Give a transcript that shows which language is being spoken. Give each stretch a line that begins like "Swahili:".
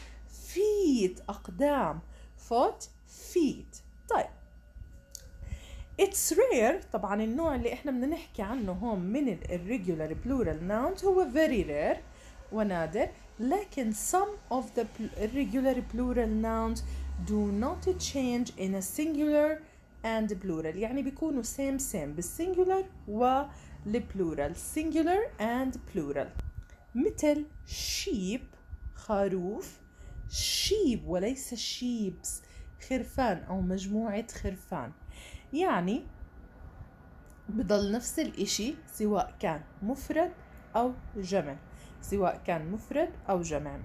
English: feet
Arabic: أقدام.
English: feet. طيب It's rare.
Arabic: طبعا النوع اللي احنا بدنا نحكي عنه هون
English: من ال irregular plural nouns هو very rare ونادر، لكن some of the irregular plural nouns do not change in a singular and plural،
Arabic: يعني بيكونوا
English: same بالsingular والplural، singular and plural.
Arabic: مثل sheep خروف، sheep وليس sheeps خرفان أو مجموعة خرفان، يعني بضل نفس الاشي سواء كان مفرد أو جمع، سواء كان مفرد أو جمع.